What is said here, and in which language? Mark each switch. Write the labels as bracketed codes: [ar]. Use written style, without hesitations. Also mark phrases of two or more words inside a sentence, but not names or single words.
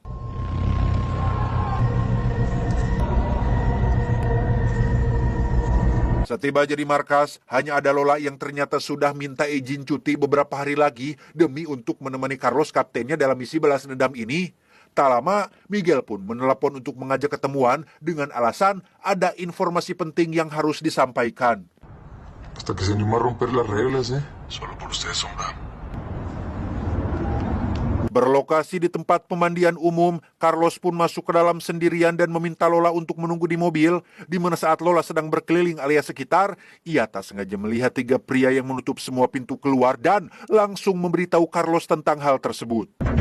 [id] Setiba di markas, hanya ada Lola yang ternyata sudah minta izin cuti beberapa hari lagi demi untuk menemani Carlos kaptennya dalam misi balas dendam ini. Tak lama, Miguel pun menelepon untuk mengajak ketemuan dengan alasan ada informasi penting yang harus disampaikan. [es] Hasta que se animó a romper las reglas, Solo por usted, sombra. [id] Berlokasi di tempat pemandian umum, Carlos pun masuk ke dalam sendirian dan meminta Lola untuk menunggu di mobil, di mana saat Lola sedang berkeliling area sekitar, ia tak sengaja melihat 3 pria yang menutup semua pintu keluar dan langsung memberitahu Carlos tentang hal tersebut.